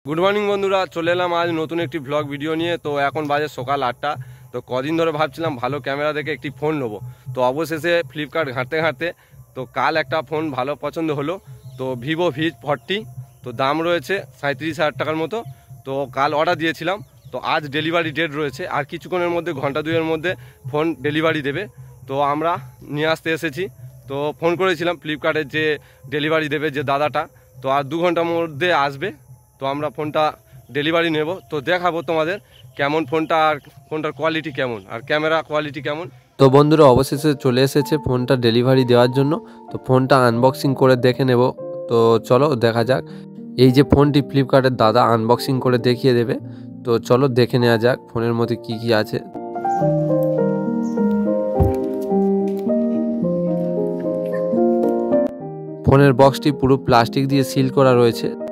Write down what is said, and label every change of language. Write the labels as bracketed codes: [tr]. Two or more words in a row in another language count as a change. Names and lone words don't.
[en] Good morning [bn] বন্ধুরা চলে এলাম আজ নতুন এক ব্লগ ভিডিও নিয়ে। তো এখন বাজে সকাল 8টা। তো কদিন ধরে ভাবছিলাম ভালো ক্যামেরা দেখে এক ফোন নেব। তো অবশেষে ফ্লিপকার্ট ঘাঁটতে ঘাঁটতে তো কাল এক ফোন ভালো পছন্দ হলো। তো ভিভো V40 তো দাম রয়েছে 37,000 টাকার মতো। তো কাল অর্ডার দিয়েছিলাম। তো আজ ডেলিভারি ডেট রয়েছে আর কিছুক্ষণের মধ্যে ঘণ্টা দুয়েকের মধ্যে ফোন ডেলিভারি দেবে। তো আমরা নিয়ে আসতে এসেছি। তো ফোন করেছিলাম ফ্লিপকার্টে যে ডেলিভারি দেবে যে দাদাটা। তো আজ 2 ঘণ্টার মধ্যে আসবে। তো আমরা ফোনটা ডেলিভারি নেব। তো দেখাবো তোমাদের কেমন ফোনটা আর ফোনটার কোয়ালিটি কেমন আর ক্যামেরা কোয়ালিটি কেমন। তো বন্ধুরা অবশেষে চলে এসেছে ফোনটা ডেলিভারি देওয়ার জন্য। তো ফোনটা আনবক্সিং করে দেখে নেব। তো চলো দেখা যাক। এই যে ফোনটি ফ্লিপকার্টের দাদা আনবক্সিং করে দেখিয়ে দেবে। তো চলো দেখে নেওয়া যাক ফোনের মধ্যে কি কি আছে। ফোনের বক্সটি পুরো প্লাস্টিক দিয়ে সিল করা রয়েছে।